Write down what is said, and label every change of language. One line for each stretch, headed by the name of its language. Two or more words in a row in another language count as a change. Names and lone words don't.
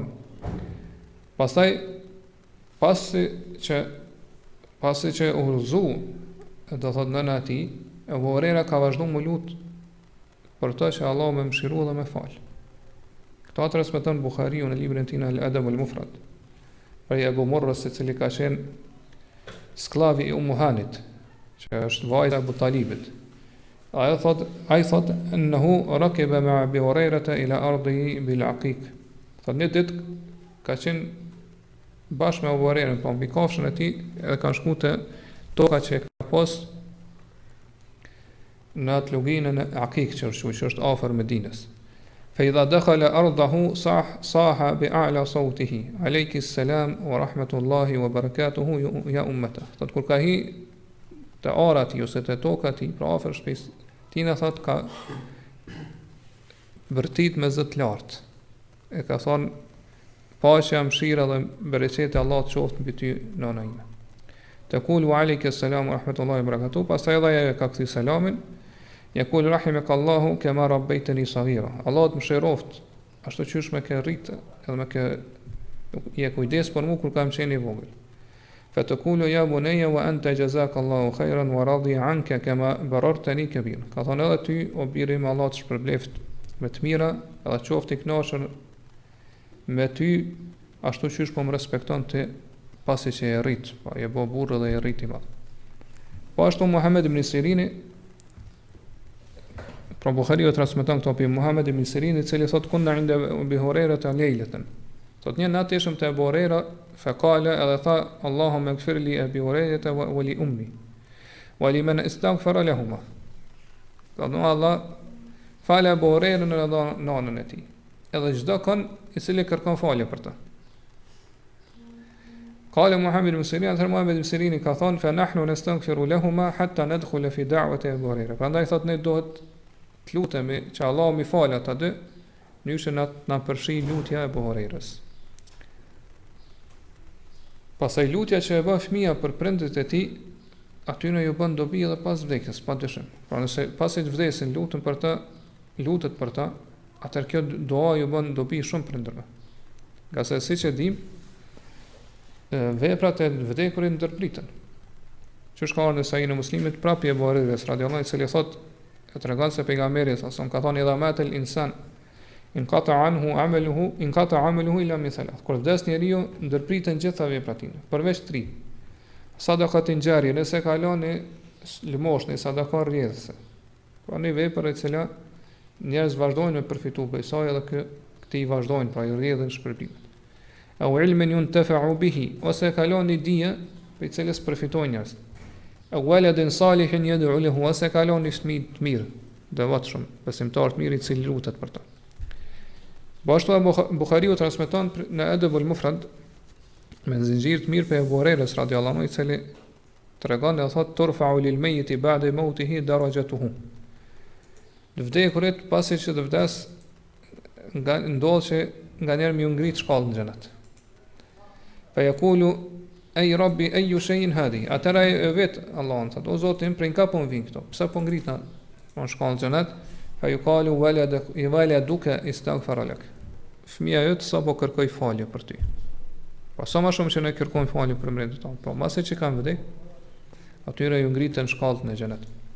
Albanian: Pastaj pasi që udhëzu do thotë nëna e tij, Abu Huraira ka vazhduar më lut për të që Allah më mëshirua dhe më fal. Këto transmeton Buhariu në librin e tij Al-Adab al-Mufrad. Për Abu Murrës I cili ka qenë sklavi I Umuhanit, që është vajza e Abu Talibit. Ai thot
Arabic: أنه ركب مع أبي هريرة إلى أرضه بالعقيق.
Albanian: Thot një ditë ka qenë bashkë me Abu Hurairën, po mbi kafshën e tij edhe kanë shkuar te toka që ka pas në atë luginën e Aqiq që është afër Medinës.
Arabic: فإذا دخل أرضه صاح بأعلى صوته عليك السلام ورحمة الله وبركاته يا أمتاه.
Albanian: Thot kur ka hi te arati ose te toka ti pra afër shtëpisë tina, thot ka vërtit me zë të lartë. E ka thonë paqja, mëshira dhe bereqeti Allah të qoftë mbi ty nëna ime.
Arabic: تقول عليك السلام ورحمة الله وبركاته.
Albanian: Pastaj edhe ka kthy selamin.
Arabic: يقول رحمك الله كما ربيتني صغيرا.
Albanian: Allah të mëshiroft ashtu qysh më ke rrit edhe më ke je kujdes për mua kur kam qenë I vogël.
Arabic: فتقول يا بني وأنت جزاك الله خيرا ورضي عنك كما بررتني كبيرا.
Albanian: Ka thonë edhe ty o biri me Allah të shpërbleft me të mira, edhe qoftë i kënaqur me ty ashtu qysh po më respekton ti pasi që e rrit, po e bë burrë dhe e rrit i madh. Po ashtu Muhammed ibn Sirini, pra Buhariu transmeton këto për Muhammed ibn Sirini, i cili thot
Arabic: كنا عند أبي هريرة ذات ليلة.
Albanian: Thot një natë ishëm te Abu Hurajra,
Arabic: فقال
Albanian: edhe tha
Arabic: اللهم اغفر لأبي هريرة ولأمي ولمن استغفر لهما.
Albanian: Thot no Allah falë Abu Hurajra në nanën e tij. Edhe çdo kon i cili kërkon falje për të.
Arabic: قال محمد بن سيرين,
Albanian: atëherë Muhammed ibn Sirini ka thonë
Arabic: فنحن نستغفر لهما حتى ندخل في دعوة أبي هريرة.
Albanian: Prandaj thot ne duhet të lutemi që Allah mi falë ata dy, njëshë na përfshi lutja e Abu Hurajrës. Pastaj lutja që e bën fëmia për prindërit e tij, atyre ju bën dobi edhe pas vdekjes, padyshim. Pra nëse pasi të vdesin lutet për ta, atëherë kjo dua ju bën dobi shumë prindërve. Nga se siç e dim, veprat e vdekurit ndërpriten. Që shka në Sahih në Muslimit prapë Abu Hurajrës
Arabic: رضي الله عنه,
Albanian: i cili thotë, e tregon se pejgamberi sa ka thonë
Arabic: إذا مات الإنسان انقطع عمله إلا من ثلاث.
Albanian: Kur vdes njeriu ndërpriten gjitha veprat e tij, përveç 3.
Arabic: صدقة جارية,
Albanian: nëse ka lënë lëmosh në sadaka rrjedhëse. Pra një vepër e cila njerëz vazhdojnë me përfitu prej saj edhe këtij vazhdojnë pra i rrjedhin shpërblimet.
Arabic: أو علم ينتفع به,
Albanian: ose ka lënë dije prej cilës përfitojnë njerëz.
Arabic: أو ولد صالح يدعو له,
Albanian: ose ka lënë fëmijë të mirë, devotshëm, besimtar të mirë i cili lutet për ta. Bashkë Buhariu transmeton në Adabul Mufrad me zinxhir të mirë për Abu Hurajrës
Arabic: رضي الله عنه,
Albanian: i cili tregon dhe thotë
Arabic: ترفع للميت بعد موته درجته.
Albanian: Të vdekurit pasi që të vdes ndodh që nganjëherë më ngrit shkallën në xhenet.
Arabic: فيقول أي رب أي شيء هذا.
Albanian: Atëra e vet Allahun thotë, o Zoti im, prej ka po vin këto. Pse po ngritna në shkallën në xhenet?
Arabic: فيقال ولدك استغفر لك.
Albanian: Fëmia jot sa po kërkoj falje për ty. Po sa më shumë që ne kërkojmë falje për prindërit tonë, po mbasi që kanë vdek, atyre ju ngritën shkallën në xhenet.